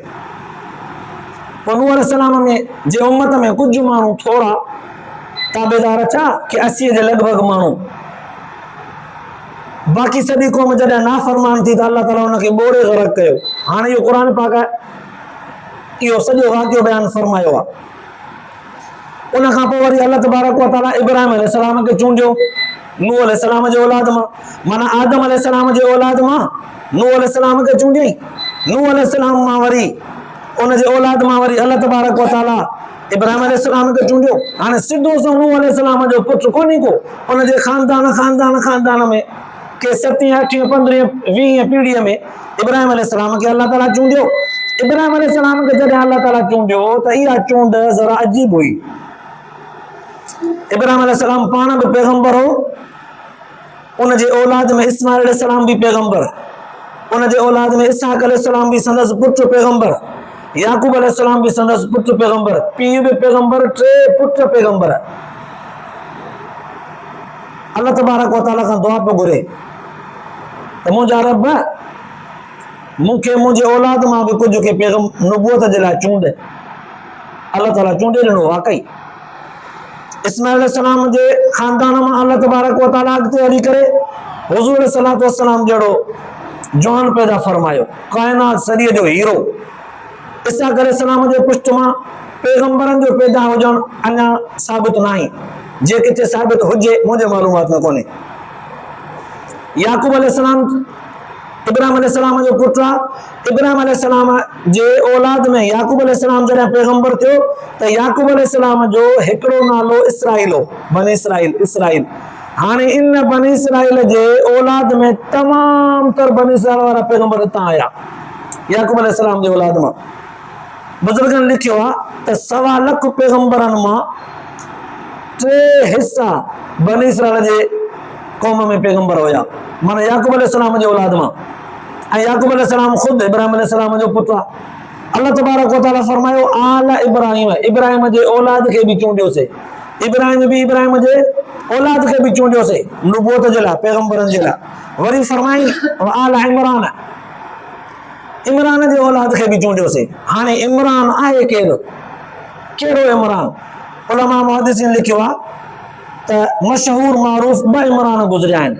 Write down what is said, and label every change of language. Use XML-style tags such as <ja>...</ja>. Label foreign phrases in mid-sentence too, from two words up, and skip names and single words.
<sd>पोइ नूह अलैहिस्सलाम में जे उम्मत में कुझु माण्हू थोरा ताबेदार छा कि 80 जे लॻभॻि माण्हू, बाक़ी सॼी क़ौम जॾहिं नाफ़रमान थी त अल्लाह ताला हुनखे ॿोड़े ग़रक़ कयो। हाणे इहो क़ुर पाक आहे, इहो सॼो वाक़ियो बयानु फरमायो आहे। उन खां पोइ वरी</sd> <ar>الله تبارك وتعالى</ar> <sd>इब्राहिम अलैहिस्सलाम खे चूंडियो नूह अलैहिस्सलाम जे औलाद मां, माना आदम अलैहिस्सलाम जे औलाद मां नूह अलैहिस्सलाम खे चूंडियईं। नूह अलैहिस्सलाम मां वरी उन जे औलाद मां वरी</sd> <ar>الله تبارك وتعالى</ar> <sd>इब्राहिम अलैहिस्सलाम खे चूंडियो। हाणे सिधो सो नूह अलैहिस्सलाम जो पुटु कोन्हे को, उन जे ख़ानदान में के 7, 8, 15, 20 पीढ़ीअ में इब्राहिम अलैहिस्सलाम खे अल्लाह ताला चूंडियो। इब्राहिम अलैहिस्सलाम खे जॾहिं अल्लाह ताला चूंडियो त इहा चूंड ज़रा अजीब हुई। इब्राहिम अलैहिस्सलाम पाण बि पैगंबर हो, उन जे औलाद में इस्माइल अलैहिस्सलाम भी पैगंबर, उन जे औलाद में इसहाक अलैहिस्सलाम भी संदसि पुट पैगंबर, याकूब अलैहिस्सलाम भी संदसि पुट पैगंबर, पीउ भी पैगंबर, 3 पुट पैगंबर।</sd> <ar>الله تبارك وتعالى</ar> <sd>खां दुआ पियो घुरे त मुंहिंजा रब मूंखे मुंहिंजे औलाद मां बि कुझु खे नुबूअत जे लाइ चूंड। अल्लाह ताला चूंडे ॾिनो वाकई। इस्माइल अलैहिस्सलाम जे ख़ानदान मां</sd> <ar>الله تبارك وتعالى</ar> <sd>अॻिते हली करे हुज़ूर</sd> <ar>عليه الصلاة والسلام</ar> <sd>जहिड़ो जवान पैदा फरमायो, काइनात सॼीअ जो हीरो। इसहाक अलैहिस्सलाम जे पुष्ट मां पैगंबरनि जो पैदा हुजणु अञा साबित न आहे। जे किथे साबित हुजे मुझे मालूमात में कोने। याकूब अलैहिस्सलाम इब्राहिम अलैहिस्सलाम जो पुत्र इब्राहिम अलैहिस्सलाम जे औलाद में याकूब अलैहिस्सलाम जरा पैगंबर थियो त याकूब अलैहिस्सलाम जो हिकड़ो नालो इसराइल हो, बनी इसराइल इसराइल। हाने इन बनी इसराइल जे औलाद में तमाम तर बनी इसराइल वाला पैगंबर हितां आया याकूब अलैहिस्सलाम जे औलाद में। बुजुर्गन लिखियो आ त 1.25 लाख पैगंबरन मां 3 हिस्सा बनी इसराइल जे कौम में पैगंबर होया, माना याकूब अलैहिस्सलाम जे औलाद मां। याकूब अलैहिस्सलाम खुद इब्राहिम अलैहिस्सलाम जो पुत्र।</sd> <ar>الله تبارك وتعالى</ar> <sd>फरमायो आला इब्राहिम, इब्राहिम जे औलाद के भी चूंडियो से, इब्राहिम भी इब्राहिम जे औलाद के भी चूंडियो से नबूवत जे ला पैगंबरन जे ला। वरी फरमाई आला इमरान, इमरान जे औलाद के भी चूंडियो से। हाने इमरान आहे केड़ो इमरान? उलमा मुहद्दिसीन लिखियो आ त मशहूर मारूफ ब इमरान गुजरिया आहिनि।</sd>